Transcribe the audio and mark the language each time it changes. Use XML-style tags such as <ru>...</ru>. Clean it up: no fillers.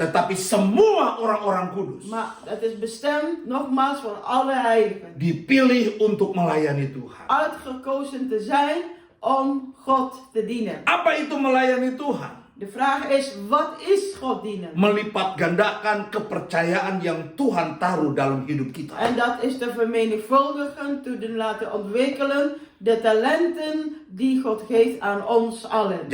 <id>tetapi semua orang-orang kudus</id> <nl>Maar het is bestemd nogmaals voor alle heiligen.</nl> <id>dipilih untuk melayani Tuhan.</id> <nl>Uitgekozen te zijn om God te dienen.</nl> <id>Apa itu melayani Tuhan?</id> <nl>De vraag is, wat is God dienen?</nl> <id>Melipat gandakan kepercayaan yang Tuhan taruh dalam hidup kita.</id> <nl>En dat is te vermenigvuldigen, te doen laten ontwikkelen, de talenten die God geeft aan ons allen.</nl>